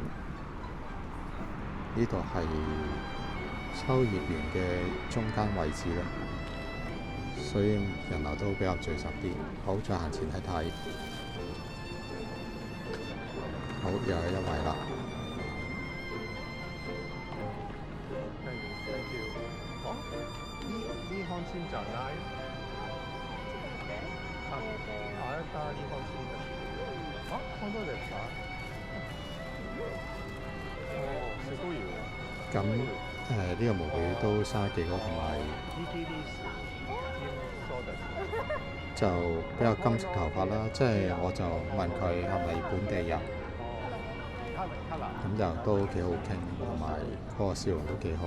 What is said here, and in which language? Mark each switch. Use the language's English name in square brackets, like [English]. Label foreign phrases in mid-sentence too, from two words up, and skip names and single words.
[Cantonese] 呢度係秋葉原嘅中間位置啦，所以人流都比較聚集啲。好，再行前睇睇。好，又有一位啦。 [Japanese] 日本人じゃない？あなた日本人です。あ、本当ですか？哦，すごいよ。 [Cantonese] 咁呢個妹妹都生得幾好，同埋就比較金色頭髮啦。即係我就問佢係咪本地人，咁就都幾好傾，同埋嗰個笑容都幾好。